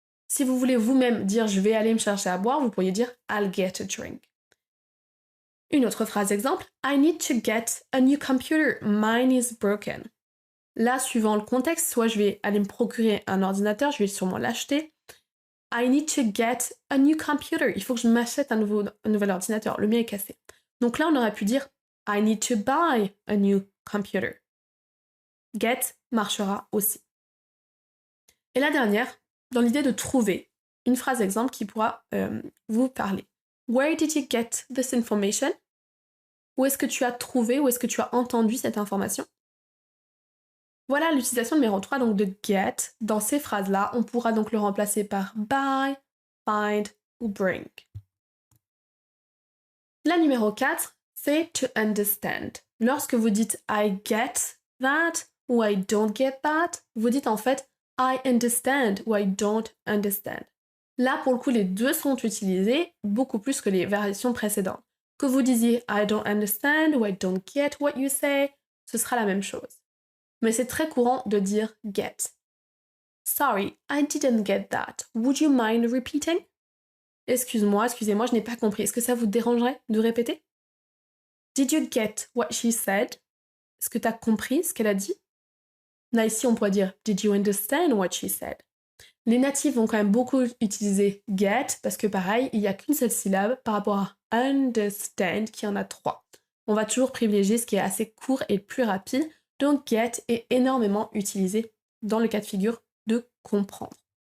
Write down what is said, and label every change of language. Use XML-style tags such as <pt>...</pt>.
<fr>Si vous voulez vous-même dire je vais aller me chercher à boire, vous pourriez dire</fr> <en>I'll get a drink.</en> <fr>Une autre phrase exemple,</fr> <en>I need to get a new computer, mine is broken.</en> <fr>Là, suivant le contexte, soit je vais aller me procurer un ordinateur, je vais sûrement l'acheter.</fr> <en>I need to get a new computer.</en> <fr>Il faut que je m'achète un nouvel ordinateur. Le mien est cassé. Donc là, on aurait pu dire</fr> <en>I need to buy a new computer.</en> <fr>Get marchera aussi. Et la dernière, dans l'idée de trouver, une phrase exemple qui pourra vous parler.</fr> <en>Where did you get this information?</en> <fr>Où est-ce que tu as trouvé, où est-ce que tu as entendu cette information? Voilà l'utilisation numéro 3 donc de get. Dans ces phrases-là, on pourra donc le remplacer par buy, find ou bring. La numéro 4, say to understand. Lorsque vous dites I get that ou I don't get that, vous dites en fait I understand ou I don't understand. Là, pour le coup, les deux sont utilisés beaucoup plus que les variations précédentes. Que vous disiez I don't understand ou</fr> <en>I don't get what you say,</en> <fr>ce sera la même chose. Mais c'est très courant de dire get.</fr> <en>Sorry, I didn't get that. Would you mind repeating?</en> <fr>Excusez-moi, je n'ai pas compris. Est-ce que ça vous dérangerait de répéter?</fr> <en>Did you get what she said?</en> <fr>Est-ce que tu as compris ce qu'elle a dit? Là, ici, on pourrait dire</fr> <en>Did you understand what she said?</en> <fr>Les natifs vont quand même beaucoup utiliser get parce que pareil, il n'y a qu'une seule syllabe par rapport à understand qui en a 3. On va toujours privilégier ce qui est assez court et plus rapide. Donc get est énormément utilisé dans le cas de figure de comprendre.</fr>